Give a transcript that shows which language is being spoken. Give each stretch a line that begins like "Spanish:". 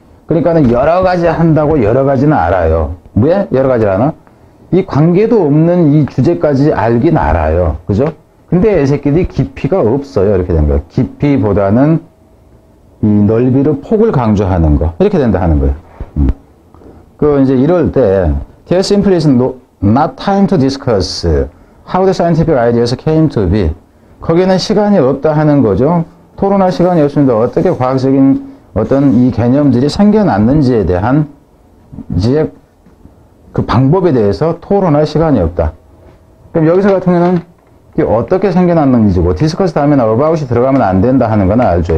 Korean: 그러니까는 여러 가지 한다고 여러 가지는 알아요. 왜 여러 가지를 하나? 이 관계도 없는 이 주제까지 알긴 알아요. 그죠? 근데 이 새끼들이 깊이가 없어요. 이렇게 된 거예요. 깊이보다는 이 넓이를 폭을 강조하는 거. 이렇게 된다 하는 거예요. 이제 이럴 때,
English: there simply is not time to discuss how the scientific ideas came to be.
Korean: 거기는 시간이 없다 하는 거죠. 토론할 시간이 없습니다. 어떻게 과학적인 어떤 이 개념들이 생겨났는지에 대한 이제 그 방법에 대해서 토론할 시간이 없다. 그럼 여기서 같은 경우는 어떻게 생겨났는지고 디스커스 다음에 about이 들어가면 안 된다 하는 건 알죠.